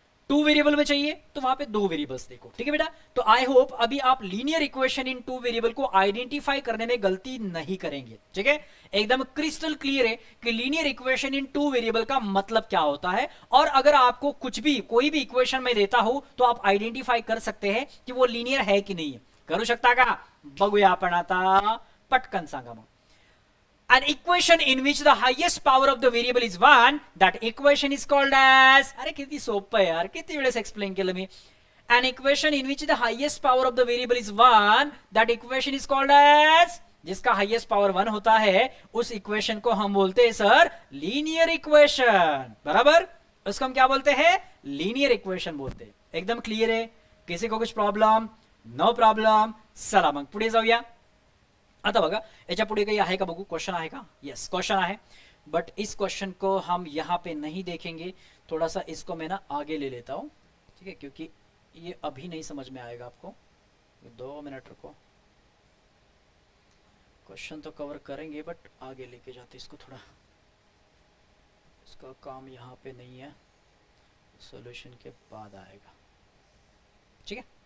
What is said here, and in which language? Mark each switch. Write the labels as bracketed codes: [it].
[hi] Two variable में चाहिए तो वहां पे दो वेरिएबल्स देखो, ठीक है बेटा। तो आई होप अभी आप linear equation in two variable को आइडेंटिफाई करने में गलती नहीं करेंगे, ठीक है। एकदम क्रिस्टल क्लियर है कि linear equation in two variable का मतलब क्या होता है, और अगर आपको कुछ भी कोई भी इक्वेशन में देता हो तो आप आइडेंटिफाई कर सकते हैं कि वो लीनियर है कि नहीं है। [mr] करू शकता का? बघूया आपण आता, पटकन सांगा मग। [en] An equation in which the highest power of the variable is 1, that equation is called as, [mr] अरे किती सोपं आहे यार, किती वेळेस एक्सप्लेन केलं मी। [en] An equation in which the highest power of the variable is 1, that equation is called as, [hi] जिसका highest power 1 होता है उस इक्वेशन को हम बोलते हैं सर लीनियर इक्वेशन, बराबर। उसको हम क्या बोलते हैं? लीनियर इक्वेशन बोलते हैं। एकदम क्लियर है? किसी को कुछ प्रॉब्लम? No problem. [mr] चला मग पुढे जाऊया। आता बघा याच्या पुढे काही आहे का बघू, क्वेश्चन आहे का? यस क्वेश्चन आहे, [hi] बट इस क्वेश्चन को हम यहां पे नहीं देखेंगे, थोड़ा सा इसको मैं ना आगे ले लेता हूं, ठीक है, क्योंकि ये अभी नहीं समझ में आएगा आपको। 2 मिनट रुको, क्वेश्चन तो कवर करेंगे बट आगे लेके जाते इसको थोड़ा, इसका काम यहाँ पे नहीं है, सॉल्यूशन के बाद आएगा, ठीक है।